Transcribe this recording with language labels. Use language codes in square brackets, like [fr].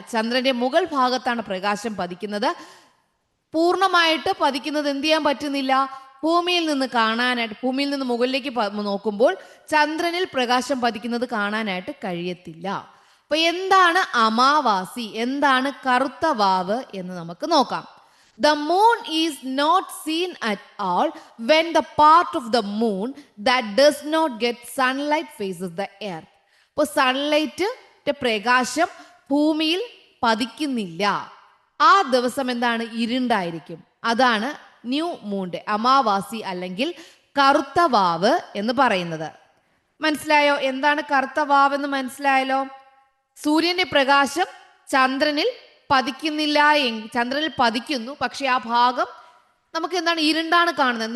[ml] ചന്ദ്രന്റെ മുകൾ ഭാഗത്താണ് പ്രകാശം പതിക്കുന്നത്. പൂർണ്ണമായിട്ട് പതിക്കുന്നത് എന്ത് ചെയ്യാൻ പറ്റുന്നില്ല? ഭൂമിയിൽ നിന്ന് കാണാനായിട്ട്, ഭൂമിയിൽ നിന്ന് മുകളിലേക്ക് നോക്കുമ്പോൾ ചന്ദ്രനിൽ പ്രകാശം പതിക്കുന്നത് കാണാനായിട്ട് കഴിയത്തില്ല. അപ്പൊ എന്താണ് അമാവാസി, എന്താണ് കറുത്ത വാവ് എന്ന് നമുക്ക് നോക്കാം. [en] The moon is not seen at all when the part of the moon that does not get sunlight faces the earth. [ml] അപ്പോൾ സൺലൈറ്റിന്റെ പ്രകാശം ഭൂമിയിൽ പതിക്കുന്നില്ല. ആ ദിവസം എന്താണ്? ഇരുണ്ടായിരിക്കും. അതാണ് ന്യൂ മൂൺ ഡേ, അമാവാസി അല്ലെങ്കിൽ കറുത്ത വാവ് എന്ന് പറയുന്നത്. മനസ്സിലായോ? എന്താണ് കറുത്ത വാവ് എന്ന് മനസ്സിലായല്ലോ? സൂര്യന്റെ പ്രകാശം ചന്ദ്രനിൽ പതിക്കുന്നില്ല ചന്ദ്രനിൽ പതിക്കുന്നു, പക്ഷെ ആ ഭാഗം നമുക്ക് എന്താണ് ഇരുണ്ടാണ് കാണുന്നത്.